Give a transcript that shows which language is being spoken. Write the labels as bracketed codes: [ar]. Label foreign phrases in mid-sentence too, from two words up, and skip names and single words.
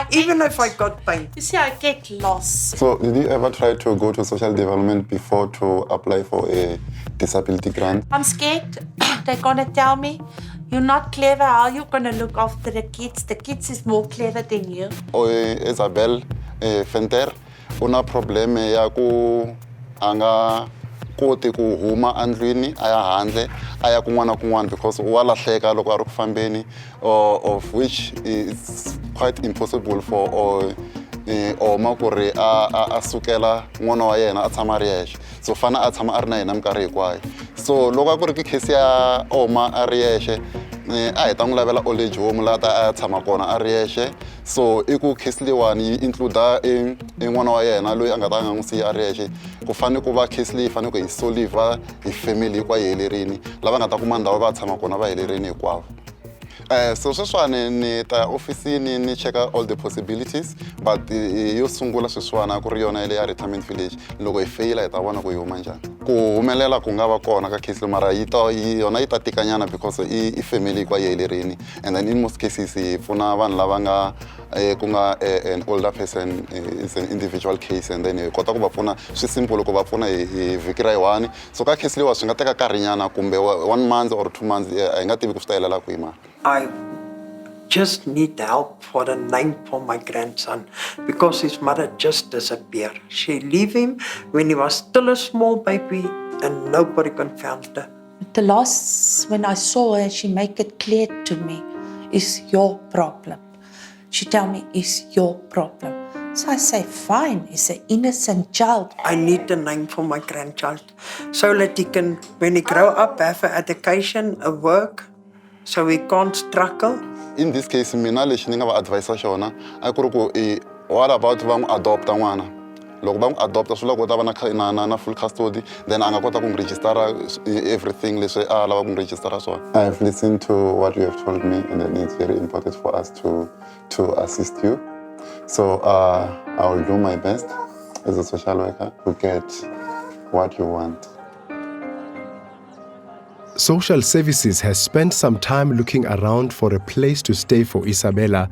[en] even if I got pain. You see, I get lost. So did you ever try to go to social development before to apply for a disability grant? I'm scared. They're gonna tell me, you're not clever. How are you gonna look after the kids? The kids is more clever than you. [ts] Isabella Fenter, una probleme ya ku anga koti ku huma andlwini aya handle aya kun'wana because wa lahleka loko a ri ku fambeni, [en] of which is quite impossible for [ts] oma ku ri a sukela n'wana wa yena a tshama a ri yexe. So fana a tshama a ri na yena minkarhi hinkwayo. So loko a ku ri ki case ya oma a ri yexe, a hi ta n'wi lavela old age home laha ta a tshama kona a ri yexe. So I ku case leyiwani yi include n'wana wa yena loyi a nga ta nga n'wi siya a ri yexe. Ku fanele ku va case leyi fanele ku hi soliva hi family hinkwayo yi helerile, lava nga ta kuma ndhawu va tshama kona va helerile hinkwavo. So sweswiwani ni ta ofisini ni checka [en] all the possibilities, but [ts] yo sungula sweswiwani ku ri yona ya retirement village. Loko hi faila hi ta vona ku hi huma njhani. Ku humelela ku nga va kona ka case mara yona yi ta tikanyana because I family hinkwayo yi helerile, [en] and then in most cases [ts] hi pfuna vanhu lava nga ku nga [en] an older person, is an individual case, and then [ts] hi kota ku va pfuna swi simple ku va pfuna hi vhiki ra yi-1. So ka case leyiwa swi nga teka nkarhinyana kumbe [en] 1 month or 2 months, [ts] hi nga tivi ku swi ta helela kwihi mara. [en] I just need help for a name for my grandson because his mother just disappeared. She left him when he was still a small baby and nobody confounded her. The last, when I saw her, she make it clear to me, it's your problem. She tell me, it's your problem. So I say, fine, it's an innocent child. I need a name for my grandchild so that he can, when he grow up, have an education, a work, so he can't struggle. In this case, [ts] mina lexi ni nga va advise xona a ku ri ku [en] what about [ts] va n'wi adopta n'wana. Loko va n'wi adopta swi lava ku ta va na [en] full custody, [ts] then a nga kota ku n'wi registera everything leswi a lava ku n'wi registera swona. [en] I have listened to what you have told me, and then it's very important for us to assist you. So I will do my best as a social worker to get what you want. Social Services has spent some time looking around for a place to stay for Isabella.